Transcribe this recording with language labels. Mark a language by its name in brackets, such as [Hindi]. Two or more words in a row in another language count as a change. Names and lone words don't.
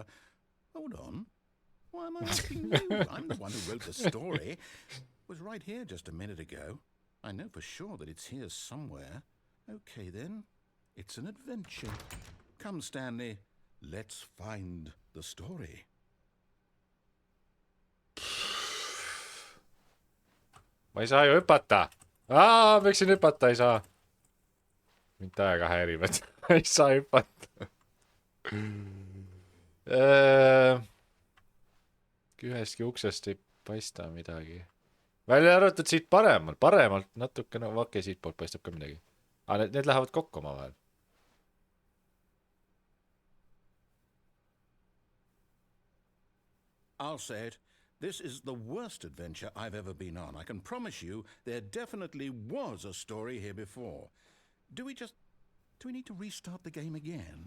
[English] Hold on. Why am I asking you? I'm the one who wrote the story. It was right here just a minute ago. I know for sure that it's here somewhere. Okay, then. It's an adventure. Come, Stanley. Let's find the story. [Estonian] Ma ei saa ju hüpata. Peaksin hüpata, ei saa. Mind täiega häirib, et ei saa hüpata. Ühestki uksest ei paista midagi. Välja arvatud siit paremalt. Paremalt natuke, no okei, siit poolt paistab ka midagi. Need lähevad kokku oma vahel. [English] I'll say it. This is the worst adventure I've ever been on. I can promise you there definitely was a story here before. Do we need to restart the game again?